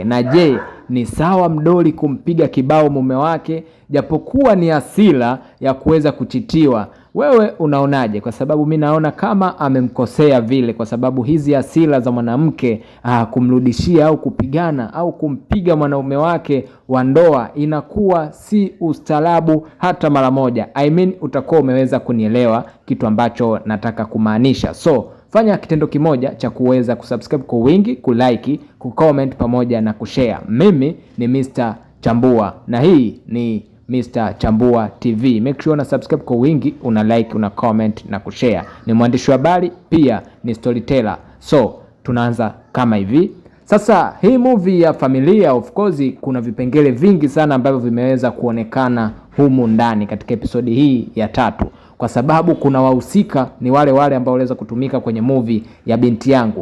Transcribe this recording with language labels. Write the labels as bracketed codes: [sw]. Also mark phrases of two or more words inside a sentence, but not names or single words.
[sw] Na je, ni sawa mdoli kumpiga kibao mume wake japokuwa ni hasira ya kuweza kuchitiwa? Wewe unaonaje? Kwa sababu mimi naona kama amemkosea vile, kwa sababu hizi hasira za mwanamke kumrudishia au kupigana au kumpiga mwanaume wake wa ndoa inakuwa si ustaarabu hata mara moja. [en] I mean [sw] utakuwa umeweza kunielewa kitu ambacho nataka kumaanisha. So fanya kitendo kimoja cha kuweza kusubscribe kwa wingi, kulike, kucomment pamoja na kushare. Mimi ni Mr. Chambua na hii ni Mr. Chambua TV. [en] Make sure [sw] una subscribe kwa wingi, una like, una comment na kushare. Ni mwandishi wa habari, pia ni storyteller. So tunaanza kama hivi. Sasa hii movie ya familia, [en] of course [sw] kuna vipengele vingi sana ambavyo vimeweza kuonekana humu ndani katika episodi hii ya 3. Kwa sababu kuna wahusika ni wale ambao waliweza kutumika kwenye movie ya binti yangu.